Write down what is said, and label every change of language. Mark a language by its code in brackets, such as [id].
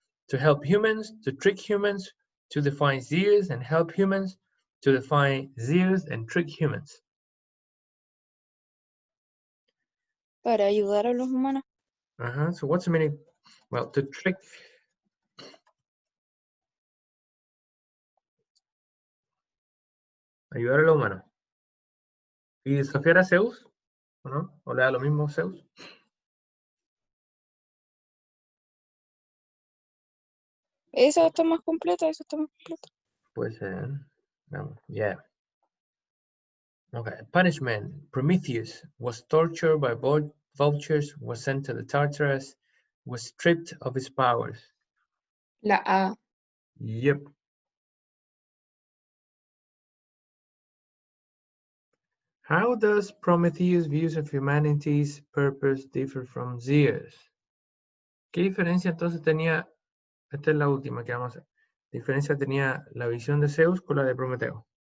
[en] To help humans, to trick humans, to defy Zeus and help humans, to defy Zeus and trick humans. [es] Para ayudar a los humanos. [en] So what's the meaning? Well, to trick. [es] Ayudar a los humanos. ¿Y desafiar a Zeus? ¿O no? ¿O le da lo mismo Zeus? Esa está más completa, esa está más completa. Pues, no, [en] yeah. Okay, punishment. Prometheus was tortured by vultures, was sent to the Tartarus, was stripped of his powers. [es] La A. [en] Yep. How does Prometheus' views of humanity's purpose differ from Zeus? [es] ¿Qué diferencia entonces tenía? Esta es la última que vamos a hacer. ¿Diferencia tenía la visión de Zeus con la de Prometeo?